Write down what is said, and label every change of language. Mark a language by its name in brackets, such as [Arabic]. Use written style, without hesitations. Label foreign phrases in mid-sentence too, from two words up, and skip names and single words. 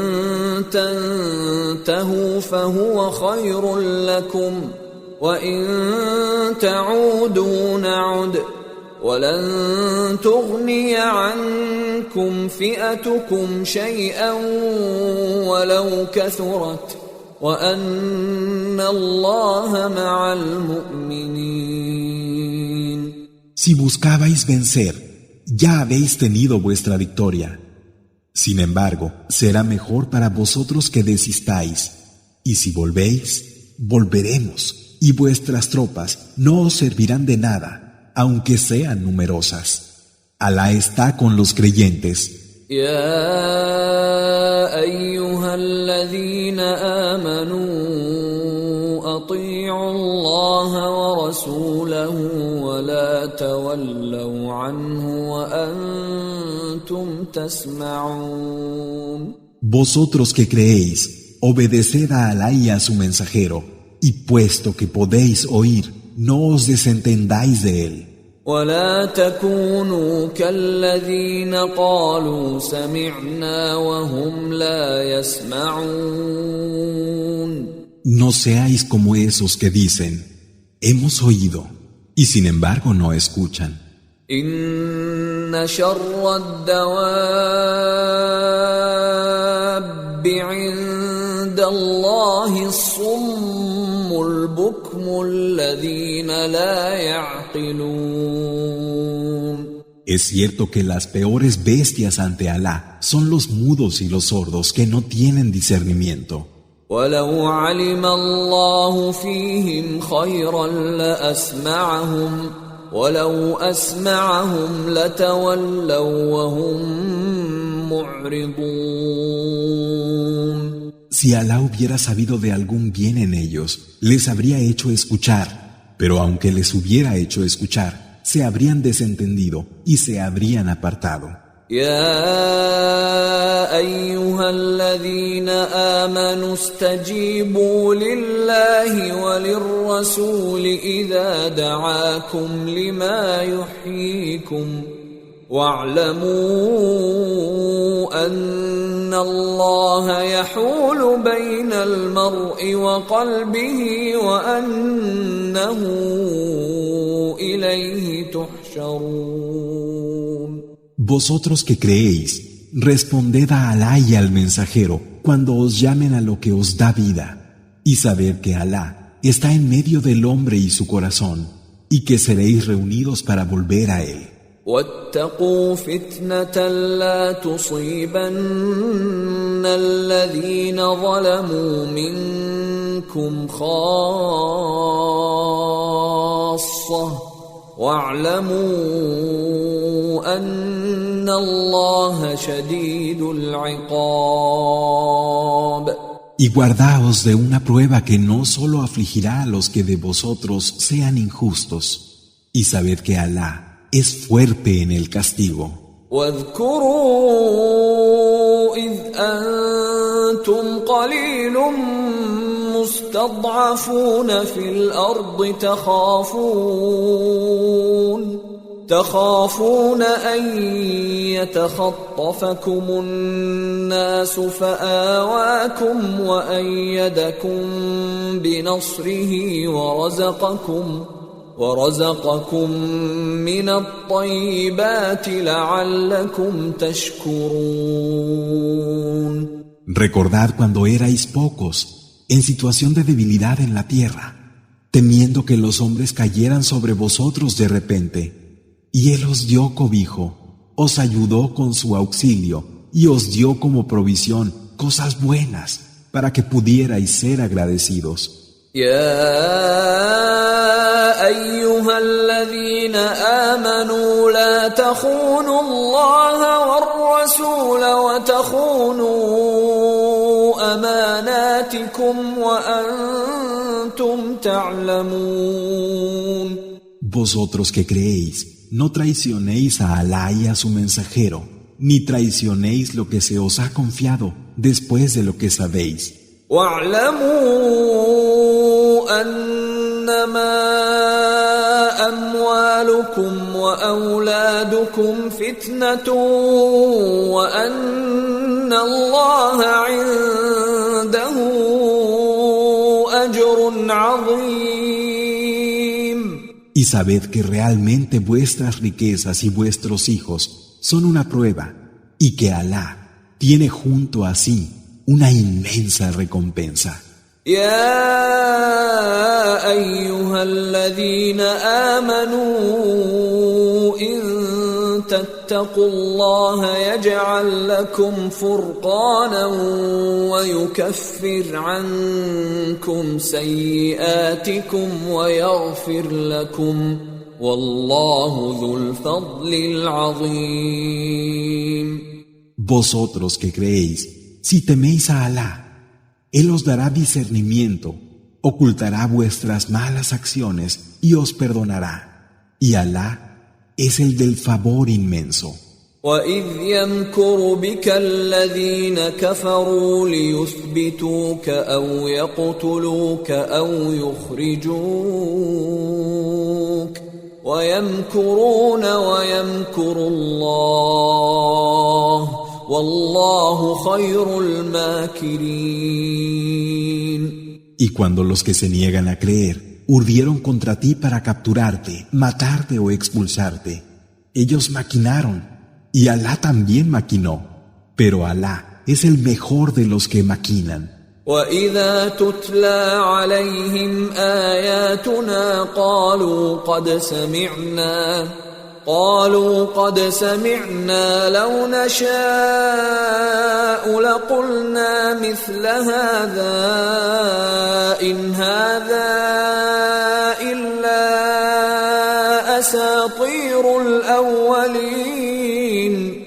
[Arabic] تنتهوا فهو خير لكم وإن تعودوا نعد ولن تغني عنكم فئتكم شيئا ولو كثرت وأن الله مع المؤمنين. [Spanish] Si buscabais vencer, ya habéis tenido vuestra victoria. Sin embargo, será mejor para vosotros que desistáis. Y si volvéis, volveremos, y vuestras tropas no os servirán de nada, aunque sean numerosas. Alá está con los creyentes. [Arabic] يا أيها الذين آمنوا أطيعوا الله ورسوله ولا تولوا عنه وأنتم تسمعون. [Spanish] Vosotros que creéis, obedeced a Alá y a su mensajero, y puesto que podéis oír, no os desentendáis de él. [Arabic] ولا تكونوا كالذين قالوا سمعنا وهم لا يسمعون. [Spanish] No seáis como esos que dicen, hemos oído, y sin embargo no escuchan. [Arabic] إن شر الدواب عند الله الصم البكم الذين لا يعقلون. [Spanish] Es cierto que las peores bestias ante Alá son los mudos y los sordos que no tienen discernimiento. [Arabic] ولو علم الله فيهم خيرا لأسمعهم ولو أسمعهم لتولوا وهم معرضون. [Spanish] Si Alá hubiera sabido de algún bien en ellos, les habría hecho escuchar, pero aunque les hubiera hecho escuchar, se habrían desentendido y se habrían apartado. [Arabic] يا أيها الذين آمنوا استجيبوا لله وللرسول إذا دعاكم لما يحييكم واعلموا أن الله يحول بين المرء وقلبه وأنه إليه تحشرون. [Spanish] Vosotros que creéis, responded a Alá y al mensajero cuando os llamen a lo que os da vida, y sabed que Alá está en medio del hombre y su corazón, y que seréis reunidos para volver a él. [Arabic] واتقوا فتنة لا تصيبن الذين ظلموا منكم خاصة واعلموا أن الله شديد العقاب. [Spanish] Y guardaos de una prueba que no solo afligirá a los que de vosotros sean injustos, y sabed que Alá es fuerte en el castigo. [Arabic] واذكروا إذ أنتم قليل مستضعفون في الأرض تخافون أن يتخطفكم الناس فآواكم وأيدكم بنصره ورزقكم من الطيبات لعلكم تشكرون. [Spanish] Recordad cuando erais pocos, en situación de debilidad en la tierra, temiendo que los hombres cayeran sobre vosotros de repente, y Él os dio cobijo, os ayudó con su auxilio, y os dio como provisión cosas buenas, para que pudierais ser agradecidos. [Arabic] أيها الذين آمنوا لا تخونوا الله والرسول وتخونوا أماناتكم وأنتم تعلمون. [Spanish] Vosotros que creéis, no traicionéis a Alá y a su mensajero, ni traicionéis lo que se os ha confiado después de lo que sabéis. [Arabic] واعلموا أنما أموالكم وأولادكم فتنة وأن الله عنده أجر عظيم. [Spanish] Y sabed que realmente vuestras riquezas y vuestros hijos son una prueba, y que Alá tiene junto a sí una inmensa recompensa. [Arabic] يا أيها الذين آمنوا إن تتقوا الله يجعل لكم فرقانا ويكفر عنكم سيئاتكم ويغفر لكم والله ذو الفضل العظيم. [Spanish] Vosotros que creéis, si teméis a Alá, Él os dará discernimiento, ocultará vuestras malas acciones y os perdonará. Y Alá es el del favor inmenso. [Arabic] وَإِذْ يَمْكُرُ بِكَ الَّذِينَ كَفَرُوا لِيُثْبِتُوكَ أَوْ يَقْتُلُوكَ أَوْ يُخْرِجُوكَ وَيَمْكُرُونَ وَيَمْكُرُ اللَّهُ وَاللَّهُ خَيْرُ الْمَاكِرِينَ. [Spanish] Y cuando los que se niegan a creer urdieron contra ti para capturarte, matarte o expulsarte, ellos maquinaron, y Alá también maquinó, pero Alá es el mejor de los que maquinan. [Arabic] وَإِذَا تُتْلَى عَلَيْهِمْ آيَاتُنَا قَالُوا قَدْ سَمِعْنَا لَوْ نَشَاءُ لَقُلْنَا مِثْلَ هَذَا إِنْ هَذَا إِلَّا أَسَاطِيرُ الْأَوَّلِينَ.